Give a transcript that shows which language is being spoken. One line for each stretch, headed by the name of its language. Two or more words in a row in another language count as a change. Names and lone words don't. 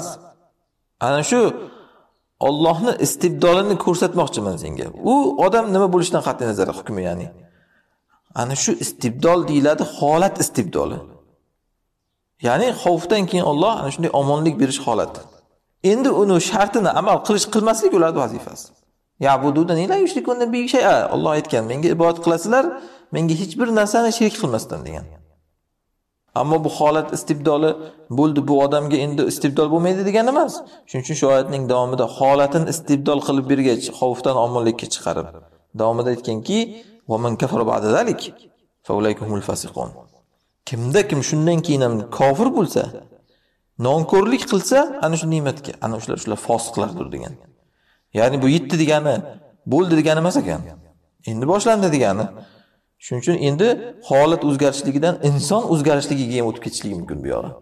Uzbek: Ana shu Allohning istibdolini ko'rsatmoqchiman senga. U odam nima bo'lishidan qat'iy nazar hukmi, ya'ni. Ana shu istibdol deyiladi, holat istibdoli. Ya'ni xavfdan keyin Alloh ana shunday omonlik berish holati. Endi uni shartini amal qilmaslik ularning vazifasi.
Arabic: يعبدونني لا يشركون بي شيئا.
Uzbek: Alloh aytgan, menga ibodat qilasizlar, menga hech bir narsani shirk qilmasdan degan. Ammo bu holat istibdoli bo'ldi, bu odamga endi istibdol bo'lmaydi degani emas. Shuning uchun shu oyatning davomida holatini istibdol qilib bergach, xavfdan omonlikka chiqarib, davomida aytganki,
Arabic: "ومن كفر بعد ذلك فأولئك هم الفاسقون."
Uzbek: Kim shundan keyin ham kofir bo'lsa, nonko'rlik qilsa, ana shu ne'matga, ana shular fosiqlardir degan. Ya'ni bu yetdi degani, bo'ldi degani emas ekan. Endi boshlandi degani. Shuning uchun endi holat o'zgarishligidan inson o'zgarishligiga ham o'tib ketishligi mumkin bu yo'q.